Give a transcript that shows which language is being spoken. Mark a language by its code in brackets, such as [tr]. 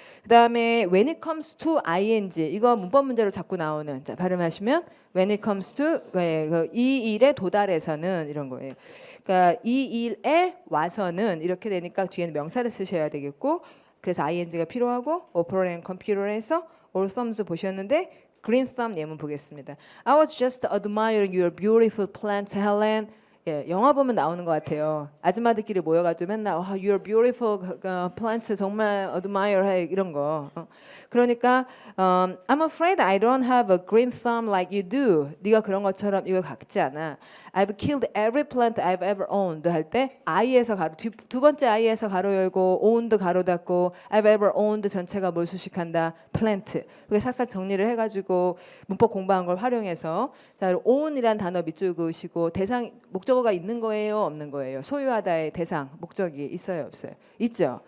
[ko] 그다음에 when it comes to ing 이거 문법 문제로 자꾸 나오는 자, 발음하시면 when it comes to 이 일에 도달해서는 이런 거예요. 그러니까 이 일에 와서는 이렇게 되니까 뒤에는 명사를 쓰셔야 되겠고 그래서 ing가 필요하고 operating computer에서 all thumbs 보셨는데 green thumb 예문 보겠습니다. [en] I was just admiring your beautiful plants, Helen. [ko] 예, 영화 보면 나오는 것 같아요. 아줌마들끼리 모여가지고 맨날 [en] your beautiful plants [ko] 정말 admire 이런 거. 그러니까 [en] I'm afraid I don't have a green thumb like you do. [ko] 네가 그런 것처럼 이걸 갖지 않아. [en] I've killed every plant I've ever owned [ko] 할 때 I에서 가로 두 번째 I에서 가로 열고 owned 가로 닫고 I've ever owned 전체가 뭘 수식한다 plant. 그게 싹싹 정리를 해가지고 문법 공부한 걸 활용해서 자 own이란 단어 밑줄 그으시고 대상 목적어가 있는 거예요 없는 거예요 소유하다의 대상 목적이 있어요 없어요 있죠.